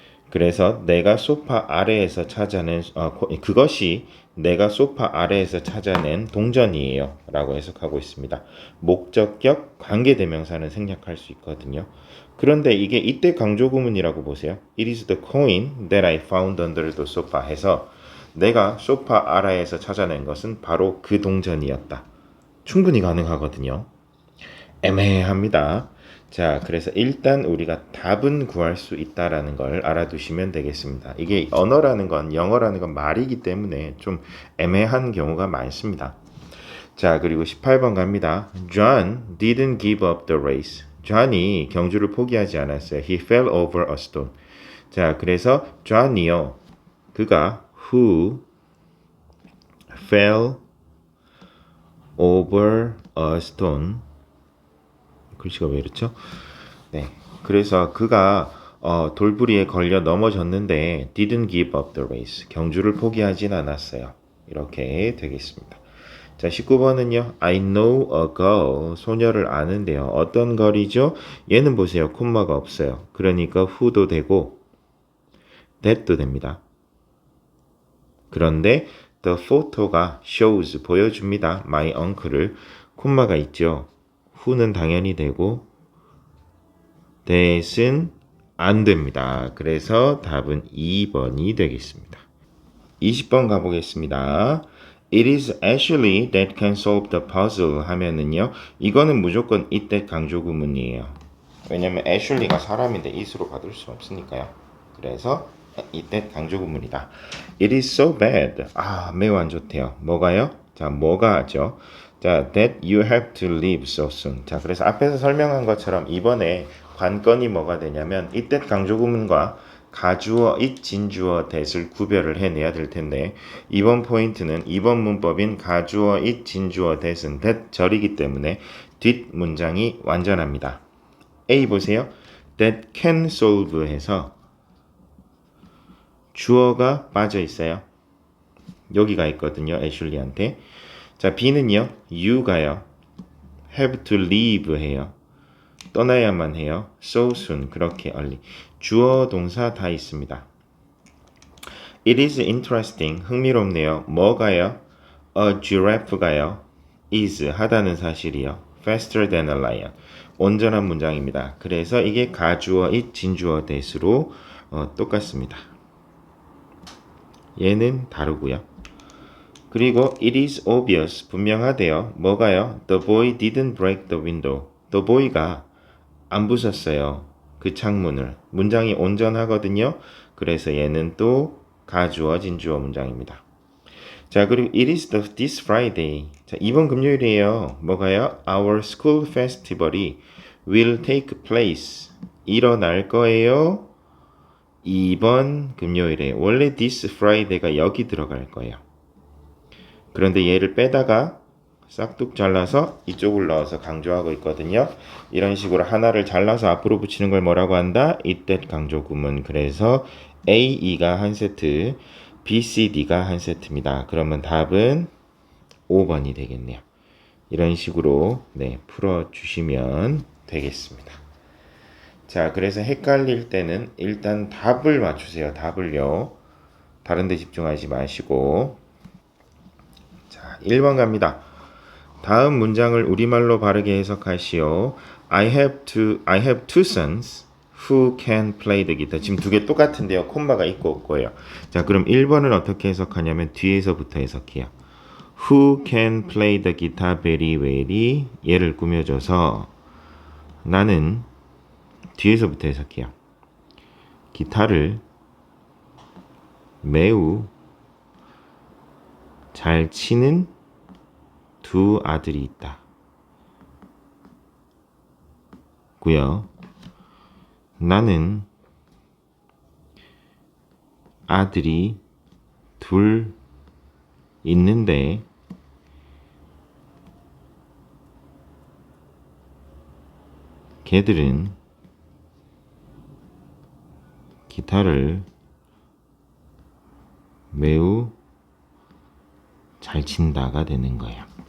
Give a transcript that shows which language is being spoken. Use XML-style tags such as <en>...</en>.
<ko>그래서 내가 소파 아래에서 찾아낸 그것이 내가 소파 아래에서 찾아낸 동전이에요 라고 해석하고 있습니다. 목적격 관계대명사는 생략할 수 있거든요. 그런데 이게 이때 강조 구문이라고 보세요.</ko> <en>It is the coin that I found under the sofa</en> <ko>해서 내가 소파 아래에서 찾아낸 것은 바로 그 동전이었다. 충분히 가능하거든요. 애매합니다. 자, 그래서 일단 우리가 답은 구할 수 있다라는 걸 알아두시면 되겠습니다. 이게 언어라는 건 영어라는 건 말이기 때문에 좀 애매한 경우가 많습니다. 자, 그리고 18번 갑니다.</ko> <en>John didn't give up the race.</en> <ko>John이 경주를 포기하지 않았어요.</ko> <en>He fell over a stone.</en> <ko>자, 그래서 John이요. 그가</ko> <en>who fell over a stone.</en> <ko>글씨가 왜 이렇죠? 네. 그래서 그가 돌부리에 걸려 넘어졌는데</ko> <en>didn't give up the race.</en> <ko>경주를 포기하진 않았어요. 이렇게 되겠습니다. 자, 19번은요.</ko> <en>I know a girl.</en> <ko>소녀를 아는데요. 어떤 걸이죠? 얘는 보세요. 콤마가 없어요. 그러니까 who도 되고 that도 됩니다. 그런데 the photo가 shows 보여줍니다. my uncle을 콤마가 있죠. who는 당연히 되고 that은 안 됩니다. 그래서 답은 2번이 되겠습니다. 20번 가보겠습니다.</ko> <en>It is Ashley that can solve the puzzle</en> <ko>하면은요. 이거는 무조건 이때 강조 구문이에요. 왜냐면 Ashley가 사람인데 it으로 받을 수 없으니까요. 그래서 이때 강조 구문이다.</ko> <en>It is so bad.</en> <ko>매우 안 좋대요. 뭐가요? 자, 뭐가죠? 자,</ko> <en>that you have to leave so soon.</en> <ko>자, 그래서 앞에서 설명한 것처럼 이번에 관건이 뭐가 되냐면 이때 강조 구문과 가주어 it 진주어 that을 구별을 해내야 될 텐데 이번 포인트는 이번 문법인 가주어 it 진주어 that은 that 절이기 때문에 뒷 문장이 완전합니다. A 보세요. that can solve 해서 주어가 빠져 있어요. 여기가 있거든요. 애슐리한테. 자, B는요. you가요.</ko> <en>have to leave</en> <ko>해요. 떠나야만 해요. so soon. 그렇게 early. 주어, 동사 다 있습니다.</ko> <en>It is interesting.</en> <ko>흥미롭네요. 뭐가요?</ko> <en>A giraffe가요. is</en> <ko>하다는 사실이요.</ko> <en>faster than a lion.</en> <ko>온전한 문장입니다. 그래서 이게 가주어, it, 진주어, that으로 똑같습니다. 얘는 다르고요. 그리고</ko> <en>it is obvious.</en> <ko>분명하대요. 뭐가요?</ko> <en>The boy didn't break the window. The boy</en> <ko>가 안 부쉈어요. 그 창문을. 문장이 온전하거든요. 그래서 얘는 또 가주어, 진주어 문장입니다. 자, 그리고</ko> <en>it is this Friday.</en> <ko>자, 이번 금요일이에요. 뭐가요?</ko> <en>Our school festival이 will take place.</en> <ko>일어날 거예요. 이번 금요일에. 원래 this Friday가 여기 들어갈 거예요. 그런데 얘를 빼다가 싹둑 잘라서 이쪽을 넣어서 강조하고 있거든요. 이런 식으로 하나를 잘라서 앞으로 붙이는 걸 뭐라고 한다? 이때 강조 구문. 그래서 A, E가 한 세트, B, C, D가 한 세트입니다. 그러면 답은 5번이 되겠네요. 이런 식으로 풀어주시면 되겠습니다. 자, 그래서 헷갈릴 때는 일단 답을 맞추세요. 답을요. 다른 데 집중하지 마시고. 자, 1번 갑니다. 다음 문장을 우리말로 바르게 해석하시오.</ko> <en>I have two sons who can play the guitar.</en> <ko>지금 두 개 똑같은데요. 콤마가 있고 없고요. 자, 그럼 1번은 어떻게 해석하냐면 뒤에서부터 해석해요.</ko> <en>Who can play the guitar very well</en> <ko>이 얘를 꾸며줘서 나는 뒤에서부터 해석해요. 기타를 매우 잘 치는 두 아들이 있다. 고요. 나는 아들이 둘 있는데 걔들은 기타를 매우 잘 친다가 되는 거예요.</ko>